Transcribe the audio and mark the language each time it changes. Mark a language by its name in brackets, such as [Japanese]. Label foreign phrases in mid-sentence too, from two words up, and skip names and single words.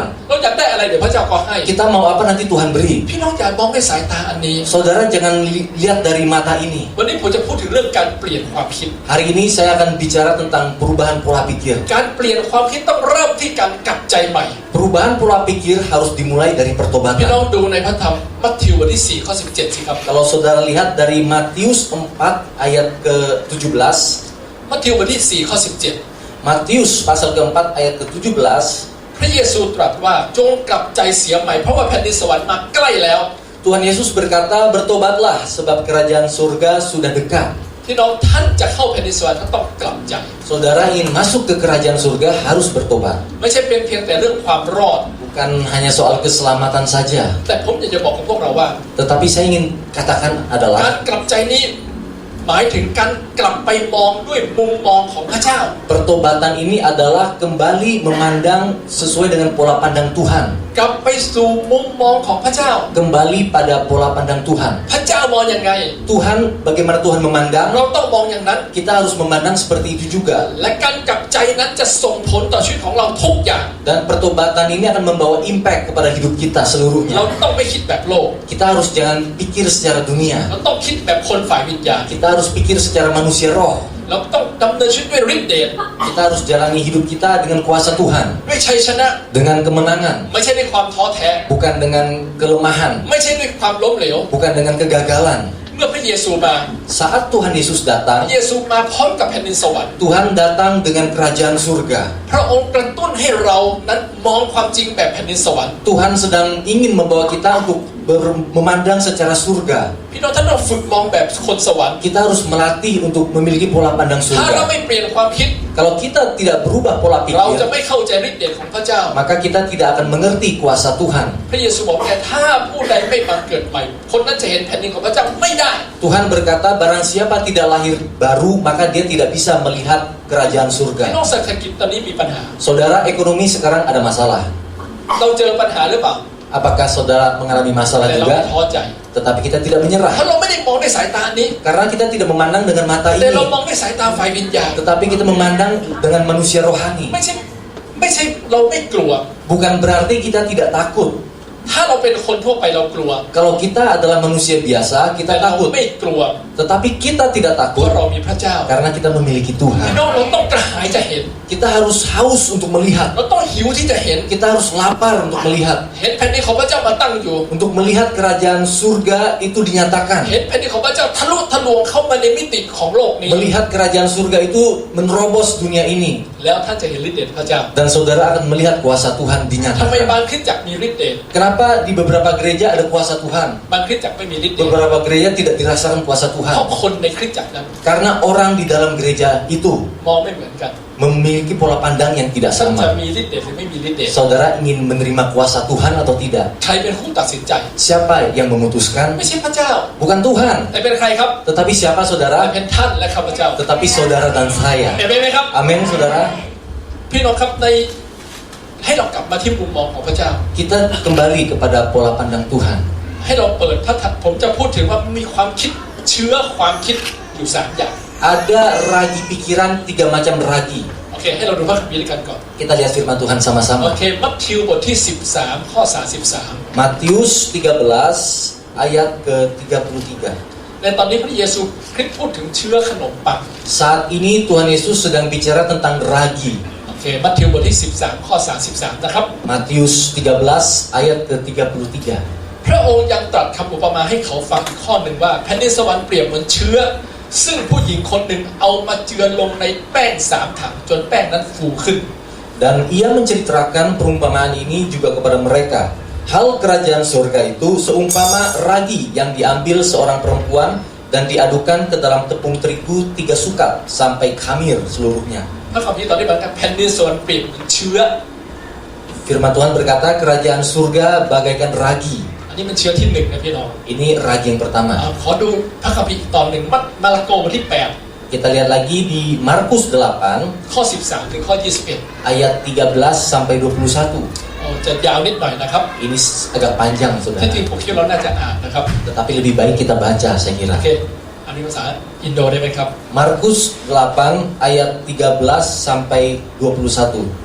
[Thai] เราอยากได้อะไรเดี๋ยวพระเจ้าก็ให้ [Indonesian] Kita mau apa nanti Tuhan beri. [Thai] พี่น้องอย่ามองด้วยสายตาอันนี้ [Indonesian] Saudara jangan lihat dari mata ini. [Thai] วันนี้ผมจะพูดถึงเรื่องการเปลี่ยนความคิด [Indonesian] Hari ini saya akan bicara tentang perubahan pola pikir. [Thai] การเปลี่ยนความคิดต้องเริ่มที่การกลับใจใหม่ [Indonesian] Perubahan pola pikir harus dimulai dari [Thai] พี่น้อง [Indonesian] pertobatan. [Thai] ดูในพระธรรมมัทธิวบทที่4ข้อ17สิครับ [Indonesian] Kalau saudara lihat dari Matius 4 ayat ke-17, [Thai] มัทธิวบทที่4ข้อ17 [Indonesian] Matius pasal keempat ayat ke-17, [Thai] พระเยซูตรัสว่าจงกลับใจเสียใหม่เพราะว่าแผ่นดินสวรรค์มาใกล้แล้ว [Indonesian] Tuhan Yesus berkata, bertobatlah sebab kerajaan surga sudah dekat. [Thai] พี่น้องท่านจะเข้าแผ่นดินสวรรค์ท่านต้องกลับใจ [Indonesian] Saudara ingin masuk ke kerajaan surga harus bertobat. [Thai] ไม่ใช่เป็นเพียงแต่เรื่องความรอด [Indonesian] Bukan hanya soal keselamatan saja. [Thai] แต่ผมอยากจะบอกกับพวกเราว่า [Indonesian] Tetapi saya ingin katakan [Thai] การ [Indonesian] adalah [Thai] กลับใจนี้หมายถึงการกลับไปมองด้วยมุมมองของพระเจ้า [Indonesian] pertobatan ini adalah kembali memandang sesuai dengan pola pandang Tuhan. [Thai] กลับไปสู่มุมมองของพระเจ้า [Indonesian] Kembali pada pola pandang Tuhan. [Thai] พระเจ้ามองอย่างไง [Indonesian] Tuhan, bagaimana Tuhan memandang, [Thai] เราต้องมองอย่างนั้น [Indonesian] kita harus memandang seperti itu juga. [Thai] และการกลับใจนั้นจะส่งผลต่อชีวิตของเราทุกอย่าง [Indonesian] Dan pertobatan ini akan membawa impact kepada hidup kita [Thai] เรา [Indonesian] seluruhnya. [Thai] ต้องไม่คิดแบบโลก [Indonesian] Kita harus jangan pikir secara dunia. [Thai] เราต้องคิดแบบคนฝ่ายวิญญาณ [Indonesian] Kita harus pikir secara manusia roh. [Thai] เราต้องดำเนินชีวิตด้วยฤทธิ์เดช [Indonesian] Kita harus jalani hidup kita dengan kuasa Tuhan, [Thai] ด้วยชัยชนะ [Indonesian] dengan kemenangan, [Thai] ไม่ใช่ด้วยความท้อแท้ [Indonesian] bukan dengan kelemahan, [Thai] ไม่ใช่ด้วยความล้มเหลว [Indonesian] bukan dengan kegagalan. [Thai] เมื่อพระเยซูมา [Indonesian] Saat Tuhan Yesus [Thai] พ [Indonesian] datang, [Thai] ระเยซูมาพร้อมกับแผ่นดินสวรรค์ [Indonesian] Tuhan datang dengan kerajaan surga. [Thai] พระองค์กระตุ้นให้เรานั้นมองความจริงแบบแผ่นดินสวรรค์ [Indonesian] Tuhan sedang ingin membawa kita untuk memandang secara surga. [Thai] พี่น้องท่านต้องฝึกมองแบบคนสวรรค์ [Indonesian] Kita harus melatih untuk memiliki pola pandang [Thai] ถ้าเรา [Indonesian] surga. [Thai] ไม่เปลี่ยนความคิด [Indonesian] Kalau kita tidak berubah pola [Thai] เราจะ [Indonesian] pikir, [Thai] ไม่เข้าใจฤทธิ์เดชของพระเจ้า [Indonesian] maka kita tidak akan mengerti kuasa Tuhan. [Thai] พระเยซูบอกแค่ถ้าผู้ใดไม่บังเกิดใหม่ คนนั้นจะเห็นแผ่นดินของพระเจ้าไม่ได้ [Indonesian] Tuhan berkata, barang siapa tidak lahir baru, maka dia tidak bisa melihat kerajaan [Thai] พี่ [Indonesian] surga. [Thai] น้องเศรษฐกิจตอนนี้มีปัญหา [Indonesian] Saudara, ekonomi sekarang ada masalah. [Thai] เราเจอปัญหาหรือเปล่า [Indonesian] Apakah saudara mengalami masalah [Thai] แต่เราไม่ [Indonesian] juga? [Thai] ท้อใจ [Indonesian] Tetapi kita tidak [Thai] เพราะ [Indonesian] menyerah. [Thai] เราไม่ได้มองด้วยสายตานี้ [Indonesian] Karena kita tidak memandang dengan mata [Thai] แต่เรา [Indonesian] ini, [Thai] มองด้วยสายตาฝ่ายวิญญาณ [Indonesian] tetapi kita memandang dengan manusia rohani. [Thai] ไม่ใช่เราไม่กลัว [Indonesian] Bukan berarti kita tidak takut. [Thai] ถ้าเราเป็นคนทั่วไปเรากลัว [Indonesian] Kalau kita adalah manusia biasa, [Thai] แต่ [Indonesian] kita [Thai] เรา [Indonesian] takut. [Thai] ไม่กลัว [Indonesian] Tetapi kita tidak [Thai] เพราะ [Indonesian] takut [Thai] เรามีพระเจ้า [Indonesian] karena kita memiliki [Thai] พี่ [Indonesian] Tuhan. [Thai] น้องเราต้องกระหายจะเห็น [Indonesian] Kita harus haus untuk melihat. [Thai] เราต้องหิวที่จะเห็น [Indonesian] Kita harus lapar untuk melihat. [Thai] เห็นแผ่นดินของพระเจ้ามาตั้งอยู่ [Indonesian] Untuk melihat kerajaan surga itu dinyatakan. [Thai] เห็นแผ่นดินของพระเจ้าทะลุทะลวงเข้ามาในมิติของโลกนี้ [Indonesian] Melihat kerajaan surga itu menerobos dunia ini. [Thai] แล้วท่านจะเห็นฤทธิ์เดชพระเจ้า [Indonesian] Dan saudara akan melihat kuasa Tuhan [Thai] ทำไมบาง [Indonesian] dinyatakan. [Thai] คริสตจักรมีฤทธิ์เดช [Indonesian] Kenapa di beberapa gereja ada kuasa Tuhan? [Thai] บางคริสตจักรไม่มีฤทธิ์เดช [Indonesian] Beberapa gereja tidak dirasakan kuasa [Thai] เพ [Indonesian] Tuhan. [Thai] ราะคนในคริสตจักรนั้น [Indonesian] Karena orang di dalam gereja itu [Thai] มองไม่เหมือนกัน [Indonesian] memiliki pola pandang yang tidak [Thai] ท่านจะ [Indonesian] sama. [Thai] มีฤทธิ์เดชหรือไม่มีฤทธิ์เดช [Indonesian] Saudara ingin menerima kuasa Tuhan atau tidak? [Thai] ใครเป็นผู้ตัดสินใจ [Indonesian] Siapa yang memutuskan? [Thai] ไม่ใช่พระเจ้า [Indonesian] Bukan Tuhan. [Thai] แต่เป็นใครครับ [Indonesian] Tetapi siapa [Thai] แต่ [Indonesian] saudara? [Thai] เป็นท่านและข้าพเจ้า [Indonesian] Tetapi saudara dan saya. [Thai] เห็นไหมครับ [Indonesian] Amin saudara. [Thai] พี่น้องครับในให้เรากลับมาที่มุมมองของพระเจ้า [Indonesian] Kita kembali kepada pola pandang Tuhan. [Thai] ให้เราเปิดถ้าผมจะพูดถึงว่ามีความคิดเชื้อความคิดอยู่สามอย่าง [Indonesian] Ada ragi pikiran, 3 macam ragi. [Thai] โอเคให้เราดูพระคัมภีร์ด้วยกันก่อน [Indonesian] Kita lihat firman Tuhan [Thai] โอ [Indonesian] sama-sama. [Thai] เคมัทธิวบทที่13ข้อ33 [Indonesian] Matius 13 ayat ke-33. [Thai] ในตอนนี้พระเยซูคริสต์พูดถึงเชื้อขนมปัง [Indonesian] Saat ini Tuhan Yesus sedang bicara tentang ragi. [Thai] โอเคมัทธิวบทที่13ข้อ33นะครับ [Indonesian] Matius 13 ayat ke-33. [Thai] พระองค์ยังตรัสคำอุปมาให้เขาฟังอีกข้อหนึ่งว่าแผ่นดินสวรรค์เปรียบเหมือนเชื้อซึ่งผู้หญิงคนหนึ่งเอามาเจือลงในแป้ง3 ถังจนแป้งนั้นฟูขึ้น [Indonesian] Dan ia menceritakan perumpamaan ini juga kepada mereka. Hal kerajaan surga itu seumpama ragi yang diambil seorang perempuan dan diadukan ke dalam tepung terigu 3 sukat sampai khamir seluruhnya. [Thai] พระคัมภีร์ตอนนี้บอกว่าแผ่นดินสวรรค์เปรียบเหมือนเชื้อ [Indonesian] Firman Tuhan berkata kerajaan surga bagaikan ragi. [Thai] อันนี้มันเชื้อที่1นะพี่น้อง [Indonesian] Ini ragi yang pertama. [Thai] ขอดูพระคัมภีร์อีกตอนหนึ่งมาระโกบทที่8 [Indonesian] Kita lihat lagi di Markus 8 [Thai] ข้อ13ถึงข้อ21 [Indonesian] ayat 13 sampai 21. [Thai] จะยาวนิดหน่อยนะครับ [Indonesian] Ini agak panjang [Thai] ที่ [Indonesian] saudara. [Thai] จริงผมคิดว่าเราน่าจะอ่านนะครับ [Indonesian] Tetapi lebih baik kita baca saya [Thai] โอ [Indonesian] kira. [Thai] เคอันนี้ภาษาอินโดได้ไหมครับ [Indonesian] Markus 8 ayat 13 sampai 21.